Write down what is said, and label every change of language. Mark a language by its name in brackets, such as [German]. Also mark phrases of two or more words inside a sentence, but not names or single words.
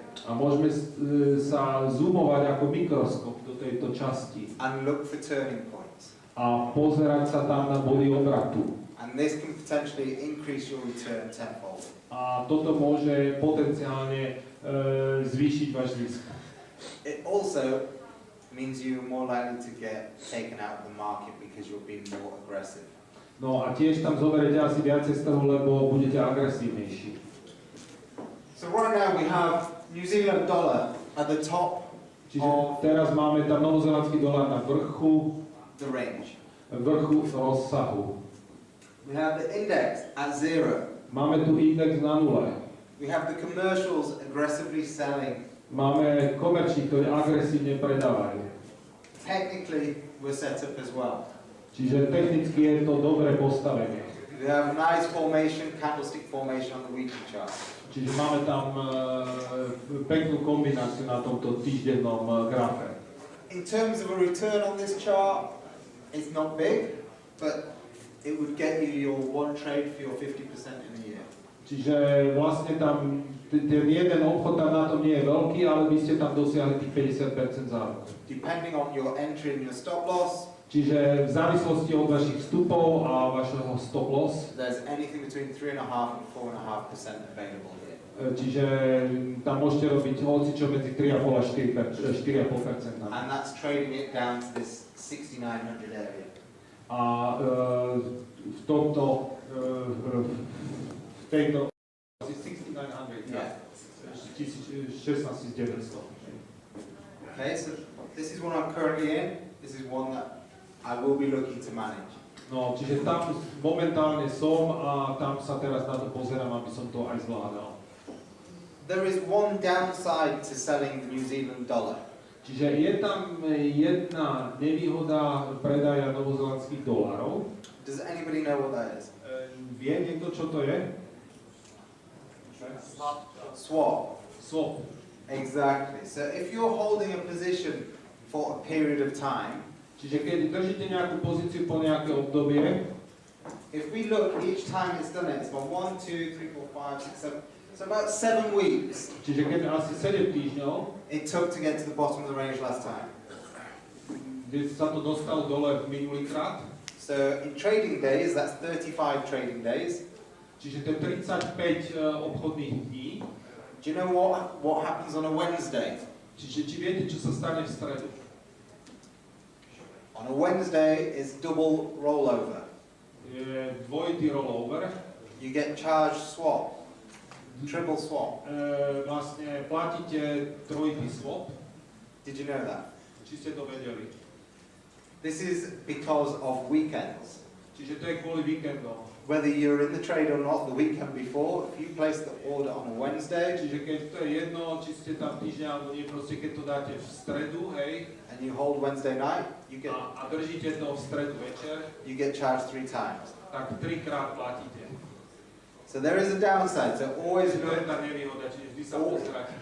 [Slovak] a môžeme sa zoomovať ako mikroskop do tejto časti [English] and look for turning points. [Slovak] a pozerať sa tam na body obratu. [English] And this can potentially increase your return tenfold. [Slovak] A toto môže potenciálne zvýšiť váš zisk. [English] It also means you're more likely to get taken out of the market because you're being more aggressive. [Slovak] No a tiež tam zoberete asi viacej z toho, lebo budete agresívnejší. [English] So right now we have New Zealand dollar at the top [Slovak] Čiže teraz máme tam novozélandský dolár na vrchu [English] the range. [Slovak] Rozsahu. [English] We have the index at 0. [Slovak] Máme tu index na nule. [English] We have the commercials aggressively selling. [Slovak] Máme komerčník, ktorí agresívne predávajú. [English] Technically, we're set up as well. [Slovak] Čiže technicky je to dobré postavenie. [English] We have a nice formation, candlestick formation on the weekly chart. [Slovak] Čiže máme tam peknú kombináciu na tomto týždennom grafe. [English] In terms of a return on this chart, it's not big, but it would get you your one trade for your 50% in a year. [Slovak] Čiže vlastne tam ten jeden obchod tam na tom nie je veľký, ale by ste tam dosiahli tých 50% záruk. [English] Depending on your entry and your stop loss, [Slovak] Čiže v závislosti od vašich vstupov a vašeho [English] stop loss, there's anything between 3.5 and 4.5% available here. [Slovak] čiže tam môžete robiť hocičo medzi 3,5 a 4,5%. [English] And that's trading it down to this 6,900 area. [Slovak] A v tomto, v tejto asi 6,900, [English] Yeah. 16,900. Okay, so this is one I'm currently in. This is one that I will be looking to manage. [Slovak] No, čiže tam momentálne som a tam sa teraz na to pozerám, aby som to aj zvládal. [English] There is one downside to selling the New Zealand dollar. [Slovak] Čiže je tam jedna nevýhoda predaja novozélandských dolárov. [English] Does anybody know what that is? [Slovak] Vie niekto, čo to je? [English] Swap. [Slovak] Swap. [English] Exactly. So if you're holding a position for a period of time, [Slovak] Čiže keď držíte nejakú pozíciu po nejaké obdobie, [English] if we look each time it's done it, it's about 1, 2, 3, 4, 5, 6, 7. So about 7 weeks [Slovak] čiže keď asi 7 týždňov, [English] it took to get to the bottom of the range last time. [Slovak] kde sa to dostalo dole minulýkrát, [English] So in trading days, that's 35 trading days. [Slovak] čiže to je 35 obchodných dní. [English] Do you know what happens on a Wednesday? [Slovak] Čiže či viete, čo sa stane v stredu? [English] On a Wednesday is double rollover. [Slovak] Je dvojitý rollover. [English] You get charged swap. triple swap. [Slovak] Vlastne platíte trojitý swap. [English] Did you know that? [Slovak] Či ste to vedeli? [English] This is because of weekends. [Slovak] Čiže to je kvôli víkendom. [English] Whether you're in the trade or not the weekend before, if you place the order on a Wednesday, [Slovak] Čiže keď to je jedno, či ste tam týždeň alebo nie, proste keď to dáte v stredu, hej, [English] and you hold Wednesday night, [Slovak] a držíte to v stredu večer, [English] you get charged 3 times. [Slovak] tak 3-krát platíte. [English] So there is a downside. So always [Slovak] To je tá nevýhoda, čiže vždy sa pozráte.